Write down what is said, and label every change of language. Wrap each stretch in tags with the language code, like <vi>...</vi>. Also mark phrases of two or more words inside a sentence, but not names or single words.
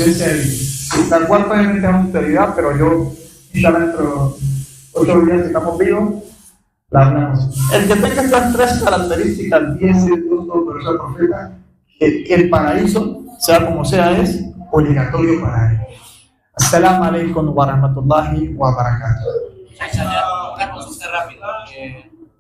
<es>La cuarta es una autoridad, pero yo ya dentro de 8 días que estamos vivos, la hablamos. El que tenga estas 3 características, 10 por el profeta, que el paraíso, sea como sea, es obligatorio para él.</es> <ar>السلام عليكم ورحمة الله وبركاته.</ar> <es>Una consulta rápida.</es>